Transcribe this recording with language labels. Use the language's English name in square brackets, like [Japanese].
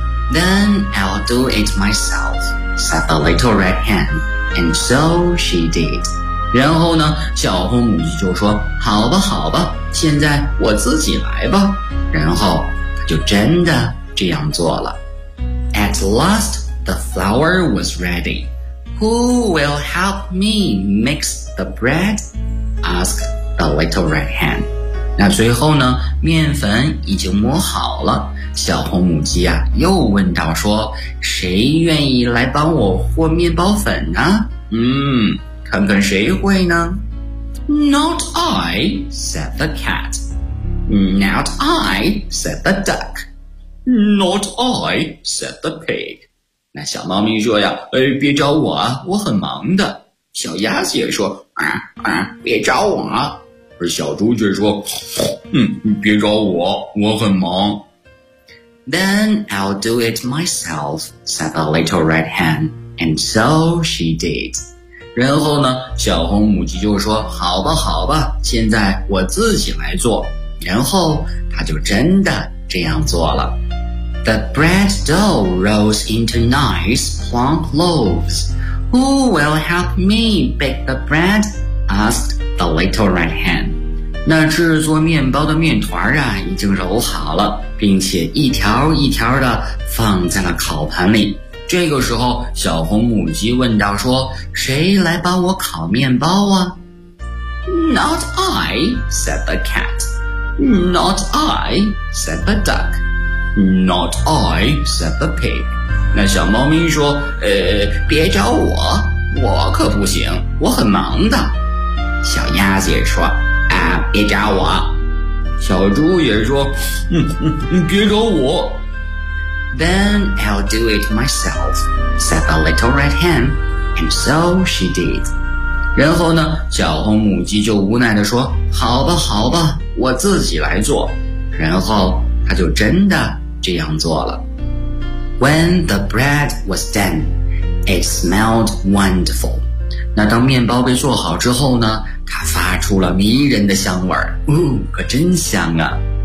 [English] Then I'll do it myself, said the little red hen. And so she did. [Chinese] 然后呢，小红母鸡就说，好吧好吧，现在我自己来吧。然后她就真的这样做了。 [English] At last, the flour was ready. Who will help me mix the bread? Ask the little red hen. [Chinese] 那最后呢，面粉已经磨好了，小红母鸡啊又问道说，谁愿意来帮我和面包粉呢？看看谁会呢？ [English] Not I, said the cat. Not I, said the duck. Not I, said the pig. [Chinese] 那小猫咪说呀，别找我，我很忙的。小鸭子也说，别找我。而小猪却说，别找我，我很忙。 [English] Then I'll do it myself, said the little red hen. And so she did. [Chinese] 然后呢，小红母鸡就说，好吧好吧，现在我自己来做。然后她就真的这样做了。 [English] The bread dough rolls into nice plump loaves. Who will help me bake the bread? Asked the little red hen. [Chinese] 那制作面包的面团啊已经揉好了，并且一条一条的放在了烤盘里。这个时候小红母鸡问道说，谁来帮我烤面包啊？ [English] Not I, said the cat. Not I, said the duck. Not I, said the pig. [Chinese] 那小猫咪说，别找我，我可不行，我很忙的。小鸭子也说，别找我。小猪也说，别找我。 [English] Then I'll do it myself, said the little red hen, and so she did. [Chinese] 然后呢，小红母鸡就无奈地说，好吧好吧，我自己来做。然后她就真的这样做了。 [English] When the bread was done, it smelled wonderful. [Chinese] 那当面包被做好之后呢，它发出了迷人的香味儿，可真香啊。